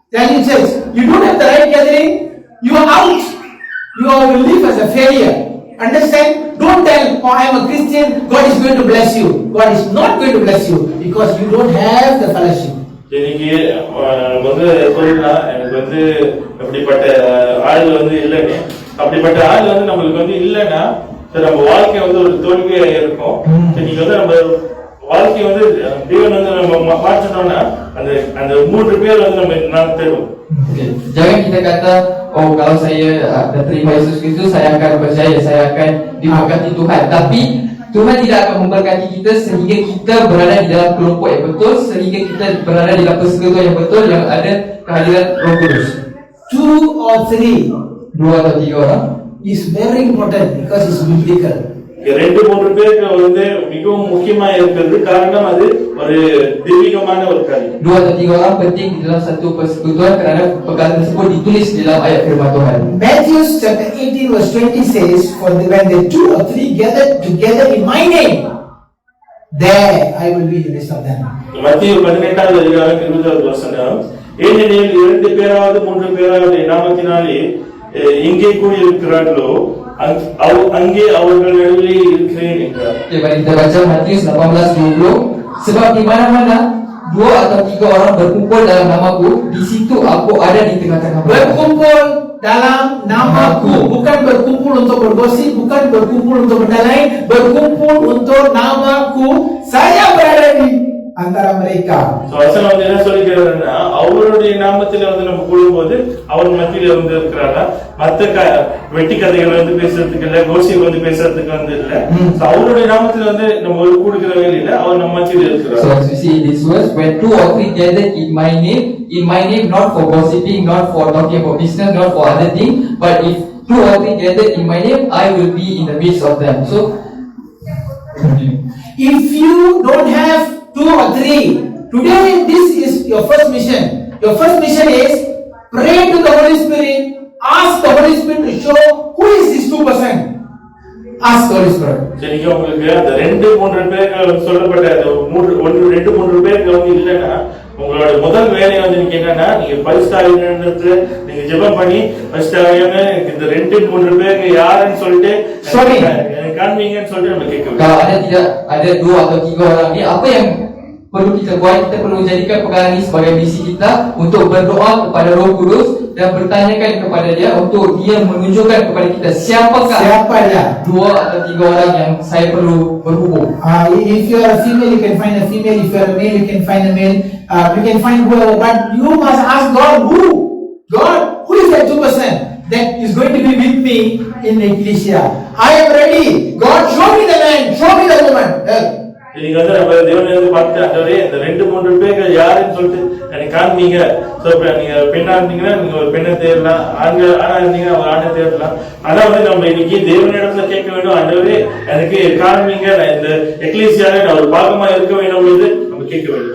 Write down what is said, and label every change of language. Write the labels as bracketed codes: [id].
[en] Tell you church, you don't have the right gathering, you are out. You will live as a failure. Understand? Don't tell, oh I am a Christian, God is going to bless you. God is not going to bless you because you don't have the fellowship. [ta] இன்னைக்கு வந்து சொல்லலாம் எனக்கு வந்து அப்படிப்பட்ட ஆள் வந்து இல்லைன்னு. அப்படிப்பட்ட ஆள் வந்து நம்மளுக்கு வந்து இல்லைன்னா நம்ம வாழ்க்கை வந்து ஒரு தோல்வியா இருக்கும். இன்னைக்கு வந்து நம்ம வாழ்க்கை வந்து தேவன் வந்து நம்ம மாற்றணும்னா அந்த அந்த 3 பேர் வந்து நம்ம நான் தேடும். [ms] Jangan kita kata, oh kalau saya dah terima Yesus Kristus, saya akan percaya, saya akan diberkati Tuhan. Tapi Tuhan tidak akan memberkati kita sehingga kita berada di dalam kelompok yang betul, sehingga kita berada di dalam persekutuan yang betul yang ada kehadiran Roh Kudus. [en] 2 or 3 [ms] 2 atau 3 orang [en] is very important because it's biblical. [ta] 2-3 பேருக்கு வந்து மிகவும் முக்கியமா இருக்கிறது காரணம் அது ஒரு தெய்வீகமான ஒரு காரியம். [ms] 2 atau 3 orang penting di dalam satu persekutuan kerana perkara tersebut ditulis di dalam ayat firman Tuhan. [en] Matthew chapter 18 verse 20 says, for when the 2 or 3 gathered together in my name, there I will be in the midst of them. [ta] மத்தேயு 18வது அதிகாரம் 20வது வசனம், ஏனெனில் 2 பேராவது 3 பேராவது நாமத்தினாலே எங்கே கூடி இருக்கிறார்களோ அங்கே அவர்கள் நடுவிலே இருக்கிறேன் என்றார். [ms] Mari kita baca Matius 18:20. Sebab di mana-mana 2 atau 3 orang berkumpul dalam namaku, di situ aku ada di tengah-tengah mereka. Berkumpul dalam namaku, bukan berkumpul untuk bergosip, bukan berkumpul untuk benda lain, berkumpul untuk namaku. Saya berada di antara mereka. [ta] வசனம் வந்து என்ன சொல்லிக்கிறாருன்னா, அவருடைய நாமத்தில் வந்து நம்ம கூடும்போது அவர் மத்தியில வந்து இருக்கிறாரா, மத்த வெட்டி கதைகள் வந்து பேசுறதுக்கு இல்ல, கோஷியம் வந்து பேசுறதுக்கு வந்து இல்ல. அவருடைய நாமத்தில் வந்து நம்ம ஒரு கூடுகிற வேலையில அவர் நம்ம மத்தியில இருக்கிறார். [en] So as you see in this verse, when 2 or 3 gather in my name, not for gossiping, not for talking about business, not for other things, but if 2 or 3 gather in my name, I will be in the midst of them. So if you don't have 2 or 3, today this is your first mission. Your first mission is pray to the Holy Spirit, ask the Holy Spirit to show who is this 2%. Ask the Holy Spirit. [ta] சரிங்க, உங்களுக்கு அந்த 2-3 பேருக்கு சொல்லப்பட்ட அந்த 2-3 பேருக்கு வந்து இல்லைன்னா உங்களோட முதல் வேலை வந்து நீங்க என்னன்னா, நீங்க பரிசுத்தாவியானவருக்கு நீங்க ஜெபம் பண்ணி பரிசுத்தாவியானவர் இந்த 2-3 பேருக்கு யாருன்னு சொல்லிட்டு காண்பீங்கன்னு சொல்லிட்டு நம்ம கேட்கணும். [ms] kalau tidak ada 2 atau 3 orang ni, apa yang perlu kita buat? Kita perlu jadikan perkara ini sebagai misi kita untuk berdoa kepada Roh Kudus dan bertanyakan kepada dia untuk dia menunjukkan kepada kita siapa dia 2 atau 3 orang yang saya perlu berhubung. [en] If you are a female, you can find a female. If you are a male, you can find a male. You can find whoever, but you must ask God who is that 2% that is going to be with me in the ecclesia. I am ready. God, show me the man, show me the woman. [ta] நீங்க வந்து நம்ம தேவனை வந்து பார்த்து அந்தவரே இந்த 2-3 பேர்கள் யாருன்னு சொல்லிட்டு எனக்கு காண்பீங்க. நீங்க பெண்ணா இருந்தீங்கன்னா நீங்க ஒரு பெண்ணை தேடலாம், ஆணா இருந்தீங்கன்னா ஒரு ஆணை தேடலாம். ஆனா வந்து நம்ம இன்னைக்கு தேவனிடத்துல கேட்க வேண்டும், அந்தவரே எனக்கு காண்பீங்க, நான் இந்த எக்லீசியால நான் ஒரு பாகமா இருக்க வேண்டும் என்று நம்ம கேட்க வேண்டும்.